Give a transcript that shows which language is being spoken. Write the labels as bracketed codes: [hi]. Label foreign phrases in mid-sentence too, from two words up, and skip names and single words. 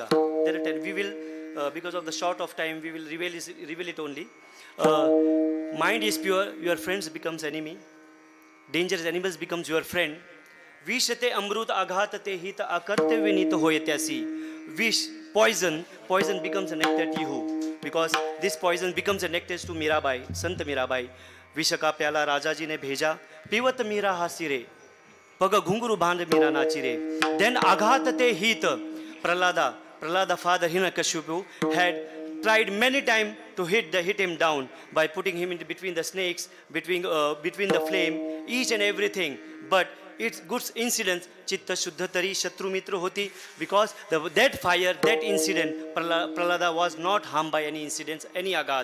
[en] There are 10. We will, because of the short of time, we will reveal it only. Mind is pure, your friends becomes enemy. Dangerous animals becomes your friend. [mr] विषते अमृत आघातते हित अकर्ते विनीत होयत्यासी. [en] Vish, poison becomes a nectar to you. Because this poison becomes a nectar to Mirabai, Sant Mirabai. [hi] विष का प्याला राजा जी ने भेजा पीवत मीरा हासी रे पग घुंगरू बांध मीरा नाची रे [en] then [mr] आघात ते हित [en] प्रहलादा father Hiranyakashipu had tried many times to hit him down by putting him in between the snakes, between the flame, each and everything. But it's good incident. [mr] चित्त शुद्ध तरी शत्रु मित्र होती, [en] because that fire, that incident, Prahlada was not harmed by any incidents, any aghat.